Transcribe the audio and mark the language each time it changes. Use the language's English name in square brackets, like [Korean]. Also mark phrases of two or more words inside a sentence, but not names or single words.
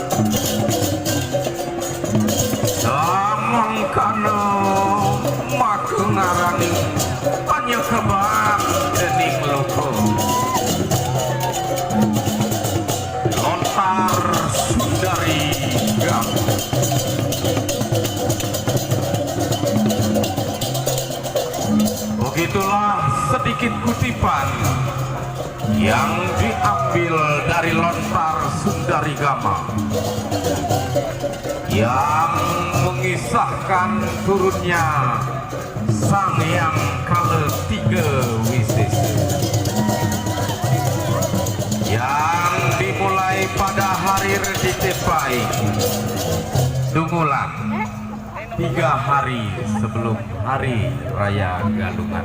[Balinese] samangkana makengarani panyekeban dening loko lontar Sundari Gama. [Indonesian] Begitulah sedikit kutipan yang diambil dari lontar Sundari Gama yang mengisahkan turunnya Sang Hyang Kaletiga Wisesa yang dimulai pada hari Reditepai Dungulan 3 hari sebelum Hari Raya Galungan.